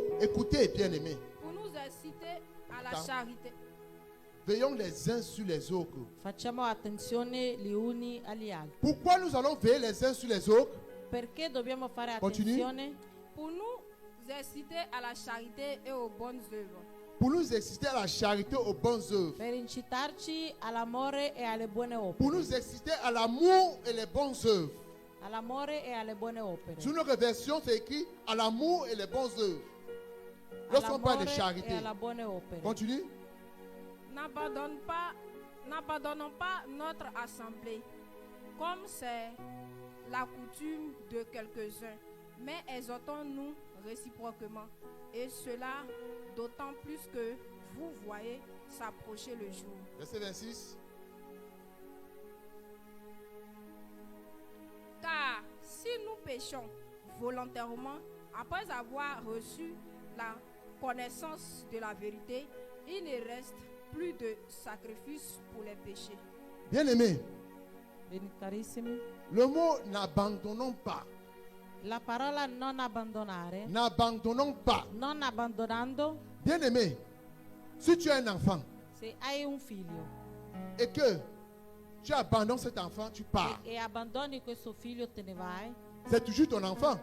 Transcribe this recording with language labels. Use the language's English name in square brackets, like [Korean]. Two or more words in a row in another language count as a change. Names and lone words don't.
[French] Écoutez, bien-aimés. pour nous inciter à la Attends. charité. Veillons les uns sur les autres. [Italian] Facciamo attenzione gli uni agli altri. [French] Pourquoi nous allons veiller les uns sur les autres? [Italian] Perché dobbiamo fare [French] Continue. [Italian] attenzione? [French] Pour nous inciter à la charité et aux bonnes œuvres. Pour nous exciter à la charité, aux bonnes œuvres. [Italian] Per incitarci all'amore e alle buone [French] Pour [Italian] opere. [French] nous exciter à l'amour et les bonnes œuvres. [Italian] All'amore e alle buone opere. [French] Sur notre version, c'est écrit à l'amour et les bonnes œuvres. Lorsqu'on parle de [Italian] All'amore [French] charité. [Italian] e alla buone opere. [French] Continue. N'abandonnons pas notre assemblée, comme c'est la coutume de quelques-uns, mais exhortons-nous réciproquement, et cela d'autant plus que vous voyez s'approcher le jour. Verset 26. Car si nous péchons volontairement, après avoir reçu la connaissance de la vérité, il ne reste plus de sacrifice pour les péchés. Bien-aimés, [Italian] Bene, carissimi, [French] le mot n'abandonnons pas. [Italian] la parola non abbandonare, [French] N'abandonnons pas. [Italian] non abbandonando, [French] Bien-aimé, si tu as un enfant [Italian] se hai un figlio [French] et que tu abandonnes cet enfant, tu pars. [Italian] e abbandoni questo figlio, te ne vai, [French] C'est toujours ton enfant,